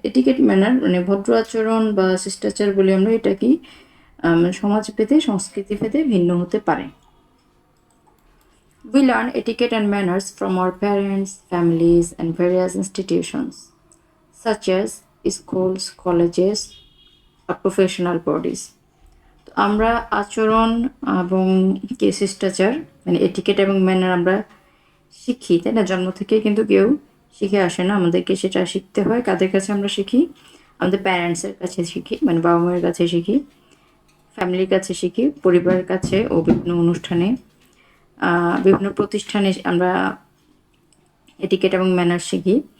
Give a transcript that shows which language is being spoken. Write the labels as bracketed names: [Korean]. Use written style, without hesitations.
[Bangla] Etiquette manner মানে ভদ্র আচরণ বা শিষ্টাচার বলি আমরা, এটা কি সমাজ ভেদে সংস্কৃতি ভেদে ভিন্ন হতে পারে। [English] We learn etiquette and manners from our parents, families, and various institutions, such as schools, colleges, or professional bodies. [Bangla] তো আমরা আচরণ এবং কি শিষ্টাচার মানে এটিকেট এবং ম্যানার আমরা শিখি, তাই না? জন্ম থেকে কিন্তু কেউ শিখে আসে না, আমাদেরকে সেটা শিখতে হয়। কাদের কাছে আমরা শিখি? আমাদের প্যারেন্টসের কাছে শিখি, মানে বাবা মায়ের কাছে শিখি, ফ্যামিলির কাছে শিখি, পরিবারের কাছে ও বিভিন্ন অনুষ্ঠানে, বিভিন্ন প্রতিষ্ঠানে আমরা এটিকেট এবং ম্যানার শিখি।